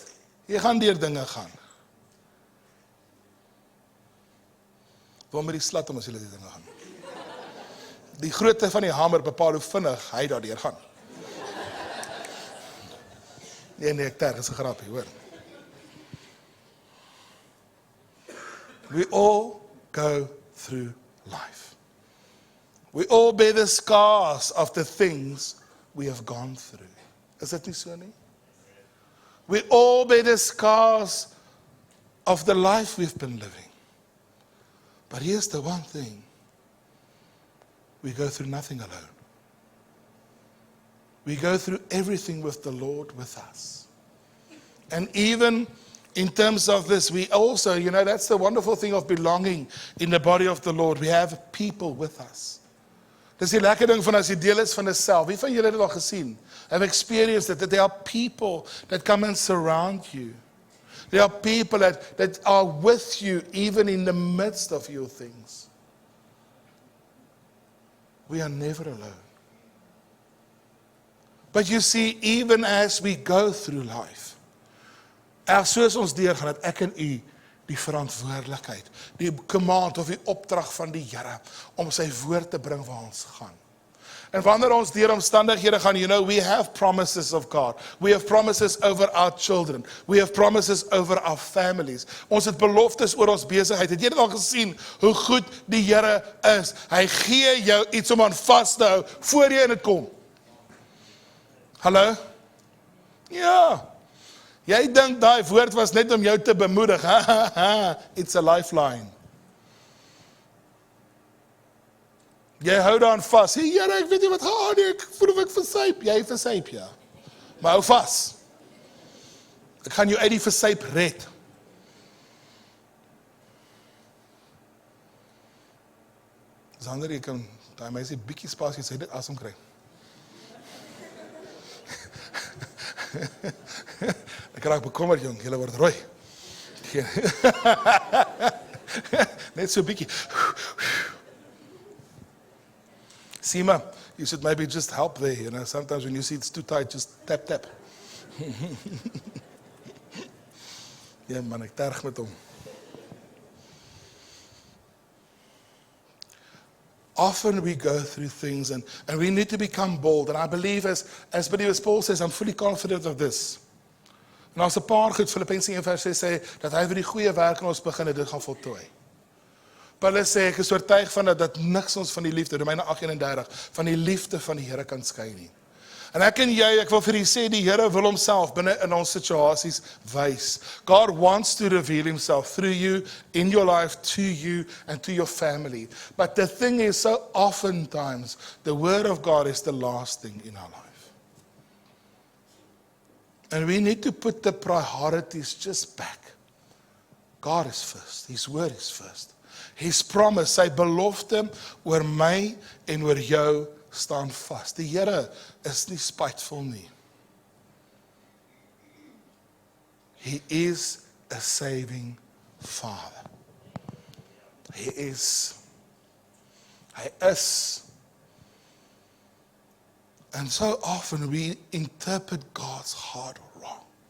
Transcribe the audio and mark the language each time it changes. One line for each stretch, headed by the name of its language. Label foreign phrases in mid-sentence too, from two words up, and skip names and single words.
Afrikaans: Jy gaan deur dinge gaan. Wanneer die slat om as jy die dinge gaan. Die grootte van die hamer bepaal hoe vinnig hy daardeur gaan. Nee, ek terg is 'n grapie, hoor.
English: We all go through life. We all bear the scars of the things we have gone through.
Afrikaans: Is dit nie so nie?
English: We all bear the scars of the life we've been living. But here's the one thing. We go through nothing alone. We go through everything with the Lord with us. And even in terms of this, we also, you know, that's the wonderful thing of belonging in the body of the Lord. We have people with us.
Afrikaans: Dis die lekker ding van as jy deel is van 'n sel. Wie van julle het dit al gesien?
English: Have experienced it, that there are people that come and surround you. There are people that are with you even in the midst of your things. We are never alone. But you see, even as we go through life,
Afrikaans: soos ons deurgaan, dat ek en u die verantwoordelikheid, die command of die opdrag van die Here, om sy woord te bring waar ons gaan. En wanneer ons deur omstandighede gaan,
English: you know, we have promises of God. We have promises over our children. We have promises over our families.
Afrikaans: Ons het beloftes oor ons besigheid. Het jy dit al gesien, hoe goed die Here is? Hy gee jou iets om aan vas te hou, voor jy in dit kom. Hallo? Ja. Jy dink daai woord was net om jou te bemoedig.
English: It's a lifeline.
Afrikaans: Jy hou daaraan vas. Hey, Here, ek weet nie wat gaan nie. Ek voel of ek versuip. Jy versuip, ja. Maar hou vas. Ek gaan jou uit die versuip red. Sander, jy kan daai meisie bietjie spasie sê dit asem kry. Ek raak bekommerd, jong. Julle word rooi. Net so bietjie.
English: Sima, you should maybe just help there, you know. Sometimes when you see it's too tight, just tap, tap.
Afrikaans: Ja, man, ek terg met hom.
English: Often we go through things and we need to become bold. And I believe as believers, Paul says, I'm fully confident of this.
Afrikaans: En as 'n paar goed, Filippense 1:6 sê, dat hy vir die goeie werk in ons begin en dit gaan voltooi. Paulus sê, ek is oortuig van dat niks ons van die liefde, Romeine 8:31, van die liefde van die Here kan skei nie. En ek en jy, ek wil vir u sê, die Here wil homself binne in ons situasies wys.
English: God wants to reveal himself through you, in your life, to you, and to your family. But the thing is, so oftentimes, the word of God is the last thing in our life. And we need to put the priorities just back. God is first. His word is first. His promise,
Afrikaans: sy belofte oor my en oor jou staan vas. Die Here is nie spiteful nie.
English: He is a saving Father.
Afrikaans: Hy is.
English: And so often we interpret God's heart wrong.